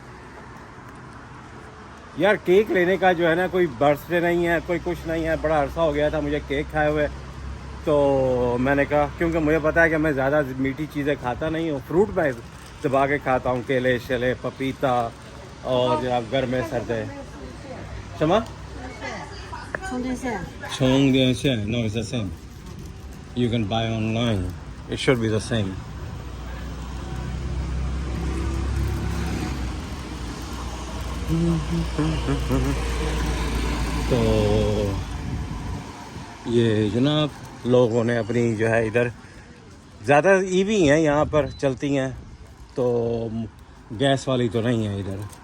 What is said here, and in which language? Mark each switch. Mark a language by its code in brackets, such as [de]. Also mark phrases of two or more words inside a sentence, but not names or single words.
[hi] यार केक लेने का जो है ना कोई बर्थडे नहीं है, कोई कुछ नहीं है, बड़ा अरसा हो गया था मुझे केक खाए हुए, तो मैंने कहा क्योंकि मुझे पता है कि मैं ज़्यादा मीठी चीज़ें खाता नहीं हूँ, फ्रूट मैं दबा के खाता हूँ, केले शेले पपीता और जब गर्म सर्दे क्षमा [zh] 充电线。 [en] 充电线 no it's the same, you can buy online, it should be the same. [hi] तो ये जनाब लोगों ने अपनी जो है इधर ज़्यादा ईवी हैं यहाँ पर चलती हैं, तो गैस वाली तो नहीं है इधर।